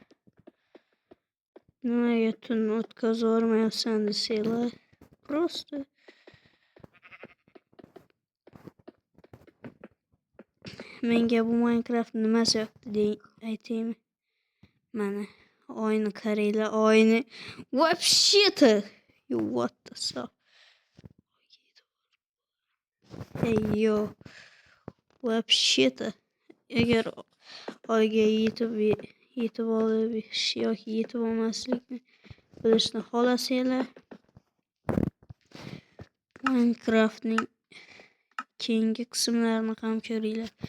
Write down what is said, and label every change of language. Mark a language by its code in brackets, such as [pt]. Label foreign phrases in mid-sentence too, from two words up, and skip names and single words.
[uz] Nimaga tunni o'tkazib yubormayapsan desanglar, просто menga bu Minecraft nimasi yoqdi deng aytaymi. Mana oyni qaranglar, oyni вообще-то [en] what the fuck. Hey yo, [uz] вообще-то agar oyga yetib olish yoki yetib olmaslikni bilishni xohlasanglar, Minecraftning keyingi qismlarini ham ko'ringlar.